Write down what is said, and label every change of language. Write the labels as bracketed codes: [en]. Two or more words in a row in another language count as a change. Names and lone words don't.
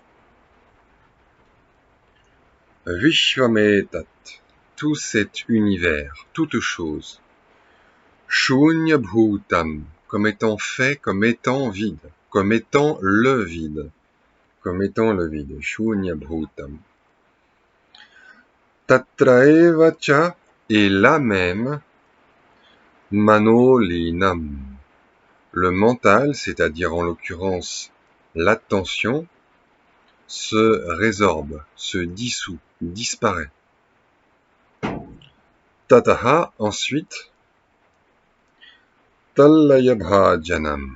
[fr] Vishvametat, tout cet univers, toute chose. [sa] शून्यभूतम्, [fr] comme étant fait, comme étant vide, comme étant le vide. Comme étant le vide. [sa] शून्यभूतम्। तत्रैव च, [fr] et là même, Manolinam. Le mental, c'est-à-dire en l'occurrence l'attention, se résorbe, se dissout, disparaît. [sa] Tataha, [fr] ensuite, [sa] तल्लय भाजनम्.